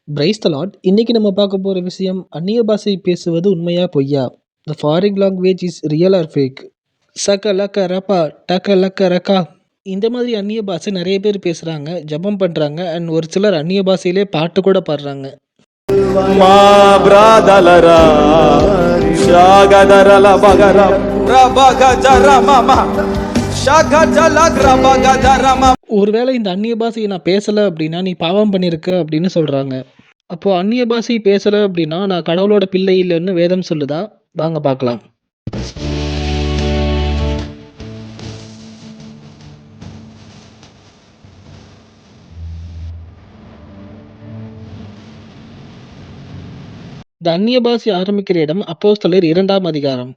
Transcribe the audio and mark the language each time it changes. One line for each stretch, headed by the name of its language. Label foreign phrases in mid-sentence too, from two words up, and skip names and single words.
English: Praise the Lord.
Tamil: இன்னைக்கு நம்ம பார்க்க போற விஷயம், அந்நிய பாஷை பேசுவது உண்மையா பொய்யா?
English: The foreign language is real or fake? சக லக்க ரப்பா டக லக்க ரக்கா.
Tamil: இந்த மாதிரி அந்நிய பாஷை நிறைய பேர் பேசுறாங்க, ஜெபம் பண்றாங்க, அண்ட் ஒரு சிலர் அந்நிய பாஷையிலே பாட்டு கூட பாடுறாங்க. మా బ్రాదలరా షాగదరల బగర రబగజరమమ షగజల గ్రబగజరమ. ஒருவேளை இந்த அந்நிய பாஷையை நான் பேசல அப்படின்னா நீ பாவம் பண்ணியிருக்க அப்படின்னு சொல்றாங்க. அப்போ அந்நிய பாஷை பேசல அப்படின்னா நான் கடவுளோட பிள்ளை இல்லைன்னு வேதம் சொல்லுதா? வாங்க பார்க்கலாம். இந்த அந்நிய பாஷை ஆரம்பிக்கிற இடம் அப்போஸ்தலர் 2ஆம் அதிகாரம்.